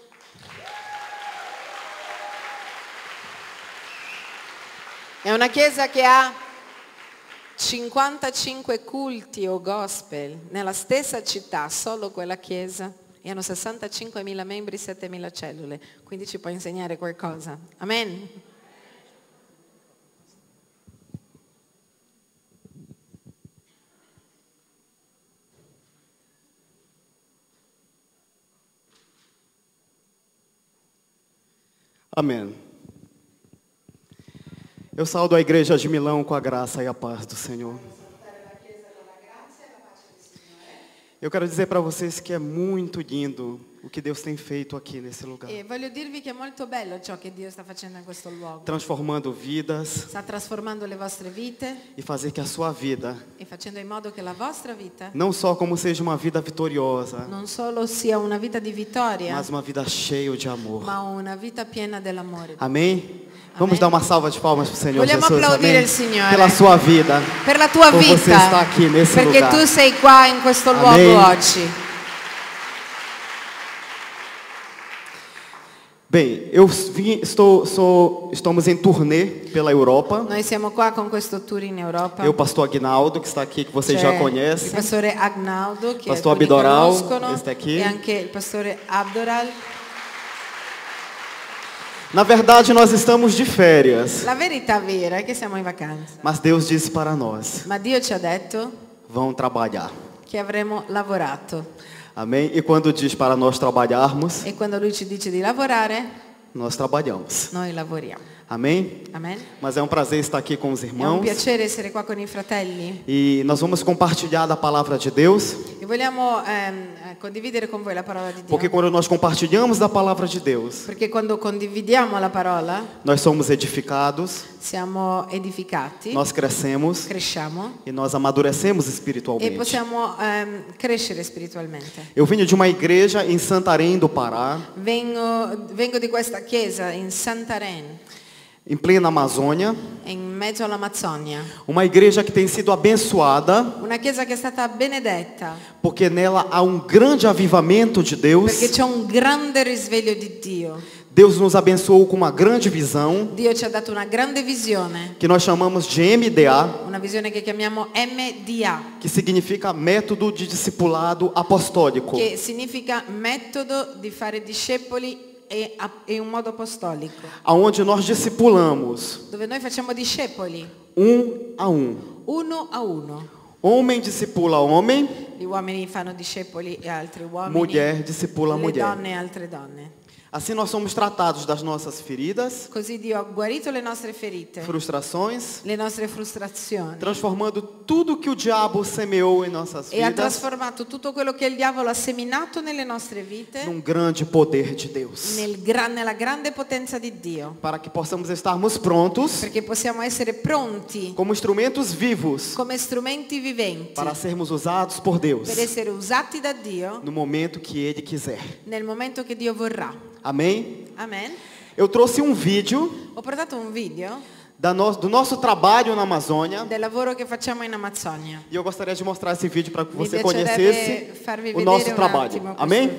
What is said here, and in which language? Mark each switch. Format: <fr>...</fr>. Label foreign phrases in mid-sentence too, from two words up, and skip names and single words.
<it>È una chiesa che ha 55 culti o gospel nella stessa città, solo quella chiesa, e hanno 65.000 membri, 7.000 cellule, quindi ci può insegnare qualcosa. Amen.</it> <pt>Amém. Eu saúdo a igreja de Milão com a graça e a paz do Senhor. Eu quero dizer para vocês que é muito lindo o que Deus tem feito aqui nesse lugar.</pt> <it>E voglio dirvi che è molto bello ciò che Dio sta facendo in questo luogo.</it> <pt>Transformando vidas</pt> <it>Sta trasformando le vostre vite</it> <pt>e fazer que a sua vida,</pt> <it>e facendo in modo che la vostra vita</it> <pt>não só como seja uma vida vitoriosa,</pt> <it>non solo sia una vita di vittoria,</it> <pt>mas uma vida cheia de amor.</pt> <it>ma una vita piena dell'amore.</it> <pt>Amém? Vamos dar uma salva de palmas para o Senhor</pt> <it>Vogliamo</it> <pt>Jesus,</pt> <it>applaudire</it> <pt>amém?</pt> <it>il Signore</it> <pt>Pela sua vida,</pt> <it>per la tua</it> <pt>por você</pt> <it>vita,</it> <pt>estar aqui nesse</pt> <it>perché</it> <pt>lugar.</pt> <it>tu sei qua in questo luogo</it> <pt>Amém.</pt> <it>oggi.</it> <pt>Bem, estamos em turnê pela Europa.</pt> <it>Noi siamo qua con questo tour in Europa.</it> <pt>Eu, pastor Aguinaldo, que está aqui, que vocês</pt> <it>C'è</it> <pt>já</pt> <it>il</it> <pt>conhecem.</pt> <it>pastore Agnaldo, che</it> <pt>Pastor</pt> <it>alcuni</it> <pt>Abdoral,</pt> <it>conoscono,</it> <pt>este aqui.</pt> <it>e anche il pastore Abdoral.</it> <pt>Na verdade, nós estamos de férias.</pt> <it>La verità vera è che siamo in vacanza,</it> <pt>Mas Deus disse para nós:</pt> <it>ma Dio ci ha detto</it> <pt>vão trabalhar.</pt> <it>che avremo lavorato.</it> <pt>Amém? E quando diz para nós trabalharmos,</pt> <it>E quando Lui ci dice di lavorare,</it> <pt>nós trabalhamos.</pt> <it>noi lavoriamo.</it> <pt>Amém?</pt> <it>Amen.</it> <pt>Mas é um prazer estar aqui com os</pt> <it>È un</it> <pt>irmãos.</pt> <it>piacere essere qua con i fratelli.</it> <pt>E nós vamos compartilhar da palavra de Deus.</pt> <it>E vogliamo condividere con voi la parola di Dio.</it> <pt>Porque quando nós compartilhamos da palavra de Deus,</pt> <it>Perché quando condividiamo la parola</it> <pt>nós somos edificados,</pt> <it>siamo edificati,</it> <pt>nós crescemos</pt> <it>cresciamo</it> <pt>e nós amadurecemos</pt> <it>e</it> <pt>espiritualmente.</pt> <it>possiamo crescere spiritualmente.</it> <pt>Eu vim de uma igreja em Santarém do Pará,</pt> <it>Vengo di questa chiesa in Santarém,</it> <pt>em plena Amazônia,</pt> <it>in mezzo all'Amazzonia.</it> <pt>uma igreja que tem sido abençoada,</pt> <it>Una chiesa che è stata benedetta</it> <pt>porque nela há um grande avivamento de</pt> <it>perché</it> <pt>Deus.</pt> <it>c'è un grande risveglio di Dio.</it> <pt>Deus nos abençoou com uma grande visão,</pt> <it>Dio ci ha dato una grande visione,</it> <pt>que nós chamamos de MDA,</pt> <it>una visione che chiamiamo MDA,</it> <pt>que significa Método de Discipulado Apostólico.</pt> <it>che significa metodo di fare discepoli e un modo apostolico,</it> <pt>Aonde nós discipulamos</pt> <it>dove noi facciamo discepoli</it> <pt>a um.</pt> <it>uno a uno.</it> <pt>Homem discipula homem,</pt> <it>Gli uomini fanno discepoli e altri uomini,</it> <pt>mulher discipula</pt> <it>le</it> <pt>mulher.</pt> <it>donne e altre donne.</it> <pt>Assim nós somos tratados das nossas feridas,</pt> <it>Così Dio ha guarito le nostre ferite,</it> <pt>frustrações,</pt> <it>le nostre frustrazioni</it> <pt>transformando tudo que o diabo semeou em nossas</pt> <it>e ha</it> <pt>vidas</pt> <it>trasformato tutto quello che il diavolo ha seminato nelle nostre vite</it> <pt>num grande poder de Deus.</pt> <it>nella grande potenza di Dio,</it> <pt>Para que possamos estarmos prontos</pt> <it>perché possiamo essere pronti</it> <pt>como instrumentos vivos</pt> <it>come strumenti viventi</it> <pt>para sermos usados por Deus</pt> <it>per essere usati da Dio</it> <pt>no momento que Ele quiser.</pt> <it>nel momento che Dio vorrà.</it> <pt>Amém?</pt> <it>Amen.</it> <pt>Eu trouxe um vídeo</pt> <it>Ho portato un video</it> <pt>do nosso trabalho na Amazônia</pt> <it>del lavoro che facciamo in Amazzonia.</it> <pt>e eu gostaria de mostrar esse vídeo para que</pt> <it>Mi</it> <pt>você</pt> <it>piacerebbe</it> <pt>conhecesse</pt> <it>farvi</it> <pt>o</pt> <it>vedere</it> <pt>nosso</pt> <it>un</it> <pt>trabalho.</pt> <it>attimo questo</it> <pt>Amém?</pt>